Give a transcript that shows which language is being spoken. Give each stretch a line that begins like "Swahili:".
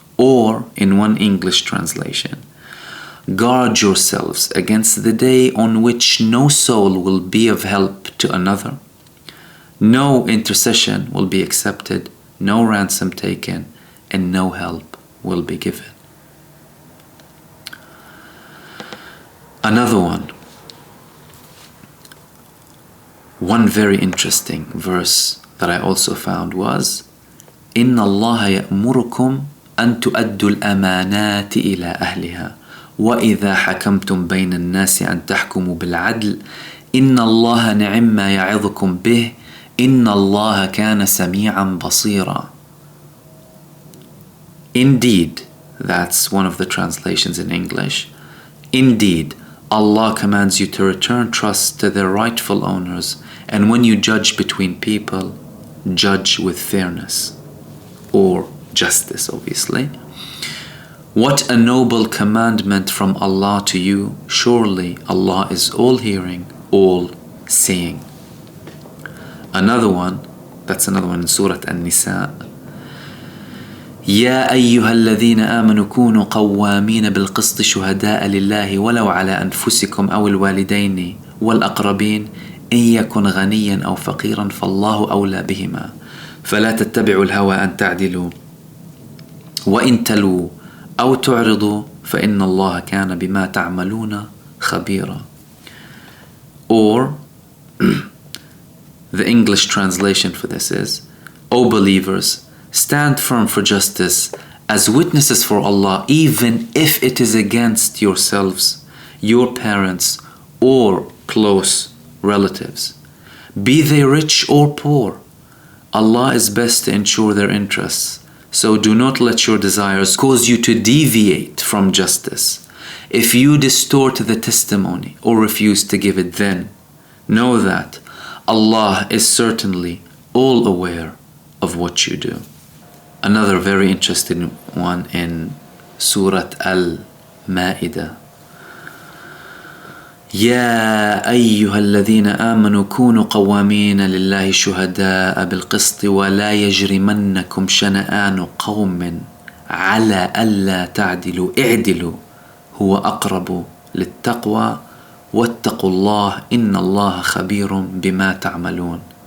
English: Or, in one English translation, guard yourselves against the day on which no soul will be of help to another, no intercession will be accepted, no ransom taken, and no help will be given. Another one very interesting verse that I also found was
Arabic: إِنَّ اللَّهَ يَأْمُرُكُمْ أَن تُؤَدُّوا الْأَمَانَاتِ إِلَى أَهْلِهَا وَإِذَا حَكَمْتُمْ بَيْنَ النَّاسِ أَن تَحْكُمُوا بِالْعَدْلِ إِنَّ اللَّهَ نِعِمَّ مَا يَعِظُكُمْ بِهِ إِنَّ اللَّهَ كَانَ سَمِيعًا بَصِيرًا.
English: Indeed, that's one of the translations in English. Indeed, Allah commands you to return trust to their rightful owners, and when you judge between people, judge with fairness, or justice, obviously. What a noble commandment from Allah to you. Surely Allah is all-hearing, all-seeing. Another one in Surah An-Nisa.
Arabic: يا أيها الذين آمنوا كونوا قوامين بالقسط شهداء لله ولو على أنفسكم أو الوالدين والأقربين إن يكن غنيا أو فقيرا فالله أولى بهما فلا تتبعوا الهوى أن تعدلوا وإن تلووا أو تعرضوا فإن الله كان بما تعملون خبيرا.
English: Or the English translation for this is, O believers, stand firm for justice as witnesses for Allah, even if it is against yourselves, your parents, or close relatives. Be they rich or poor, Allah is best to ensure their interests. So do not let your desires cause you to deviate from justice. If you distort the testimony or refuse to give it, then know that Allah is certainly all aware of what you do. Another very interesting one in Surah Al-Ma'idah.
Arabic: يا أيها الذين آمنوا كونوا قوامين لله شهداء بالقسط ولا يجرمنكم شنآن قوم على ألا تعدلوا اعدلوا هو أقرب للتقوى واتقوا الله إن الله خبير بما تعملون.